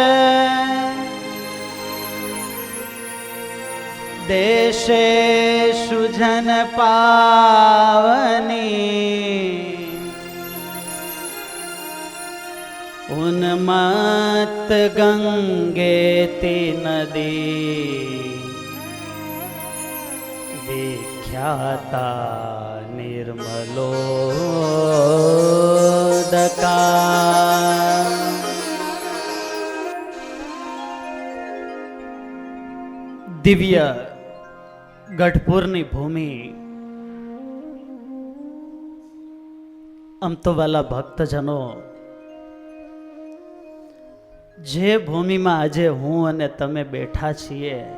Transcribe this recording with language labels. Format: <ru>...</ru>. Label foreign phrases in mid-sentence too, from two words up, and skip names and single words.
<sa>देशेषु जन पावनी उन्मत्त गंगेति नदी विख्याता निर्मलोदका।</sa> <gu>દિવ્ય ગઢપુરની ભૂમિ આમ તો વાલા ભક્તજનો, જે ભૂમિમાં આજે હું અને તમે બેઠા છીએ,</gu>